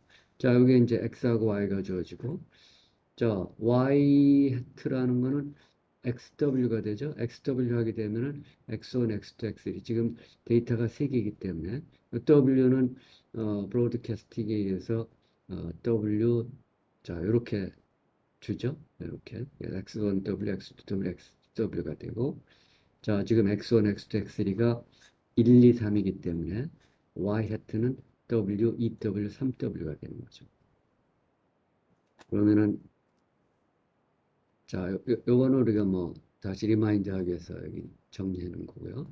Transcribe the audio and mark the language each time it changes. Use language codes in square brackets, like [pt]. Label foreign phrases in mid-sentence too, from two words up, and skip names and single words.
[ko] 자, 여기 이제 x하고 y가 주어지고, 자, y 해트라는 거는 xw가 되죠. xw 하게 되면은 x1, x2, x3. 지금 데이터가 3개이기 때문에 w는 브로드캐스팅에 의해서 w 자, 이렇게 주죠. 이렇게 x1w, x2w, xw가 되고 자, 지금 x1, x2, x3가 1, 2, 3이기 때문에 y 해트는 w, 2w, 3w가 되는 거죠. 그러면은 자, 요거는 우리가 뭐 다시 리마인드 하기 위해서 여기 정리해 놓은 거고요.